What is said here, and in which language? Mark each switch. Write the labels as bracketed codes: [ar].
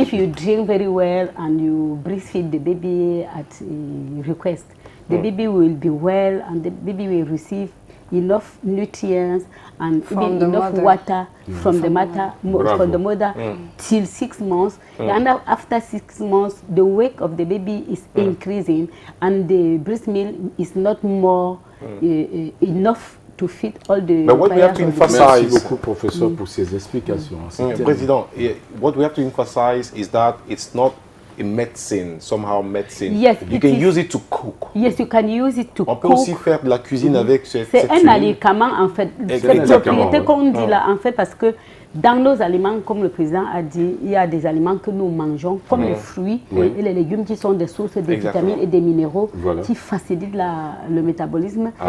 [en] If you drink very well and you breastfeed the baby at request, the baby will be well and the baby will receive enough nutrients and enough water from the mother till 6 months. And after 6 months, the weight of the baby is increasing and the breast milk is not more enough to fit all the. But what we have to emphasize. [fr] Merci beaucoup, professeur, pour ces explications. [en] President, what we have to emphasize is that it's not a medicine, somehow medicine. Yes, you can use it to cook. Yes, you can use it to cook. [fr] On peut aussi faire de la cuisine avec cette C'est un aliment en fait. Cette propriété qu'on dit là, en fait, parce que dans nos aliments, comme le président a dit, il y a des aliments que nous mangeons, comme les fruits et les légumes qui sont des sources de vitamines et des minéraux qui facilitent le métabolisme.